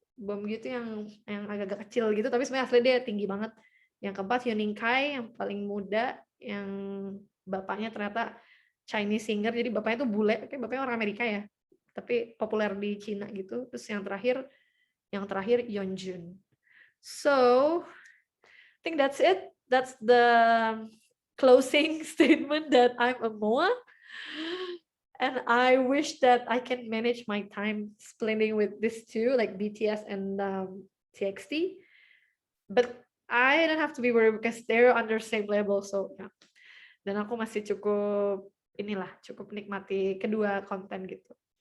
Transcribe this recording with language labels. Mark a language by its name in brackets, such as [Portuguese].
[Indonesian] Beomgyu tuh yang agak-agak kecil gitu, tapi sebenarnya asli dia tinggi banget. Yang keempat Yeoning Kai yang paling muda, yang bapaknya ternyata [English] Chinese singer, [Indonesian] jadi bapaknya tuh bule, kayak bapaknya orang Amerika ya, tapi populer di Cina gitu. Terus yang terakhir Yeonjun. [English] So, I think that's it. That's the closing statement that I'm a MOA. And I wish that I can manage my time splitting with these two, like BTS and TXT. But I don't have to be worried because they're under same level. So yeah. [Indonesian] Dan aku masih cukup nikmati kedua konten gitu.